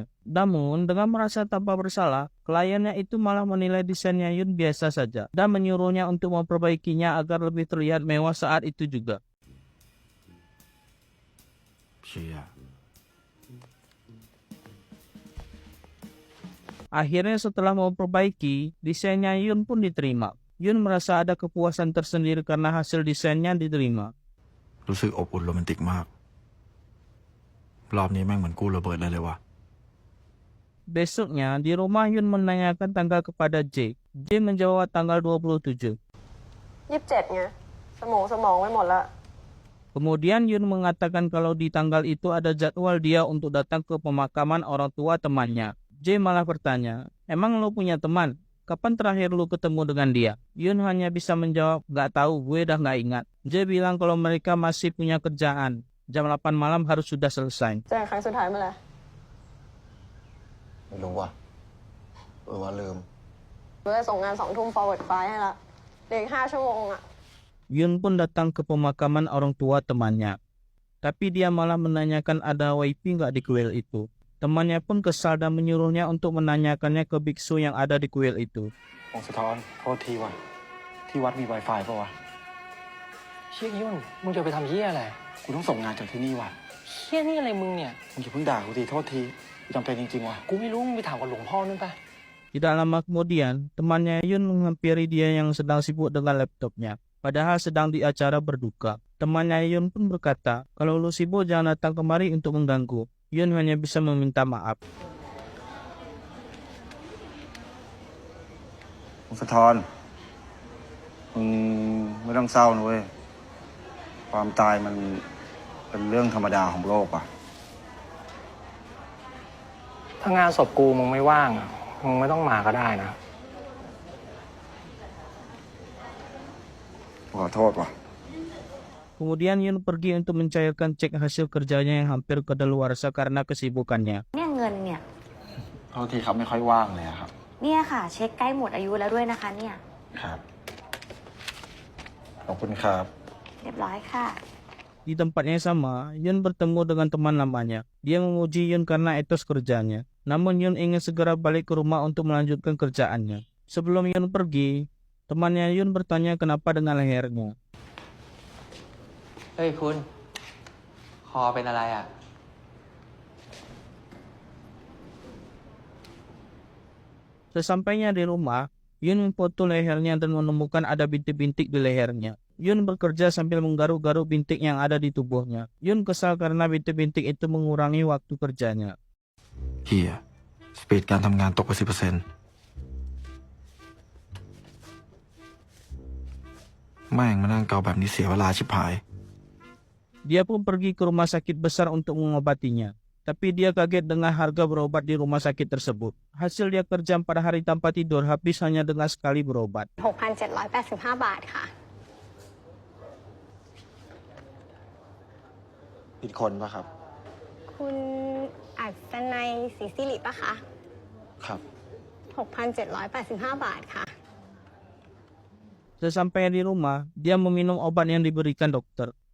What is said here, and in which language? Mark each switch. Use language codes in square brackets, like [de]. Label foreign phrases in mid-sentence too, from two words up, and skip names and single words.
[id] Namun, dengan merasa tanpa bersalah, kliennya itu malah menilai desainnya Yun biasa saja dan menyuruhnya untuk memperbaikinya agar lebih terlihat mewah saat itu juga. Akhirnya setelah memperbaiki, desainnya Yun pun diterima. Yun merasa ada kepuasan tersendiri karena hasil desainnya diterima. [th] รู้สึกอบอุ่นโรแมนติกมากรอบนี้แม่งเหมือนกู้ระเบิดเลยวะ [id] Besoknya, di rumah Yun menanyakan tanggal kepada J. J menjawab tanggal 27. [th] 27 ไงสมองไปหมดละ [id] Kemudian Yun mengatakan kalau di tanggal itu ada jadwal dia untuk datang ke pemakaman orang tua temannya. J malah bertanya, emang lo punya teman? Kapan terakhir lu ketemu dengan dia? Yun hanya bisa menjawab, gak tahu, gue dah gak ingat. J bilang kalau mereka masih punya kerjaan. Jam 8 malam harus sudah selesai. [th] เจอกันครั้งสุดท้ายเมื่อไหร่ ไม่รู้ว่ะว่าลืม เราจะส่งงาน 2 ทุ่ม [en] forward file [th] ให้ละเหลืออีก5 ชั่วโมงอะ [id] Yun pun datang ke pemakaman orang tua temannya. Tapi dia malah menanyakan ada wifi gak di kuil itu. Temannya pun kesal dan menyuruhnya untuk menanyakannya ke biksu yang ada di kuil itu. [th] องค์สะท้อนโทษทีว่ะที่วัดมี Wi-Fi ป่ะวะเชี่ยยุ่นมึงจะไปทำเหี้ยอะไรกูต้องส่งงานจากที่นี่ว่ะเหี้ยนี่อะไรมึงเนี่ยมึงอย่าเพิ่งด่ากูทีโทษทีกูจำเป็นจริงๆว่ะกูไม่รู้มึงไปถามกับหลวงพ่อนู่นปะ [id] Tidak lama kemudian, temannya Yun menghampiri dia yang sedang sibuk dengan laptopnya. Padahal sedang di acara berduka. Temannya Yun pun berkata, kalau lu sibuk jangan datang kemari untuk mengganggu. Yun hanya bisa meminta maaf. [th] องค์สะท้อนมึงไม่ต้องเศร้านะเว้ยความตายมันเป็นเรื่องธรรมดาของโลกอ่ะ ถ้างานศพกูมึงไม่ว่างอะมึงไม่ต้องมาก็ได้นะ ขอโทษว่ะ [id] Kemudian Yun pergi untuk mencairkan cek hasil kerjanya yang hampir kadaluarsa karena kesibukannya. [th] เนี่ยเงินเนี่ย โทษทีครับไม่ค่อยว่างเลยครับ เนี่ยค่ะ เช็คใกล้หมดอายุแล้วด้วยนะคะเนี่ย ครับขอบคุณครับ เรียบร้อยค่ะ [id] Di tempat yang sama, Yun bertemu dengan teman lamanya. Dia memuji Yun karena etos kerjanya. Namun Yun ingin segera balik ke rumah untuk melanjutkan kerjaannya. Sebelum Yun pergi, temannya Yun bertanya kenapa dengan lehernya. [th] เฮ้ยคุณ คอเป็นอะไรอ่ะ [id] Sesampainya di rumah, Yun memfoto lehernya dan menemukan ada bintik-bintik di lehernya. Yun bekerja sambil menggaruk-garuk bintik yang ada di tubuhnya. Yun kesal karena bintik-bintik itu mengurangi waktu kerjanya. [th] เฮียสปีดการทำงานตกไป 10% แม่งมานั่งเกาแบบนี้เสียเวลาชิบหาย [id] Dia pun pergi ke rumah sakit besar untuk mengobatinya. Tapi dia kaget dengan harga berobat di rumah sakit tersebut. Hasil dia kerja 4 hari tanpa tidur habis hanya dengan sekali berobat. [th] 6,785 บาทค่ะ ผิดคนปะครับ คุณอัศนัยศรีสิริปะคะ ครับ 6,785 บาทค่ะ [id] Sesampainya di rumah, dia meminum obat yang diberikan dokter.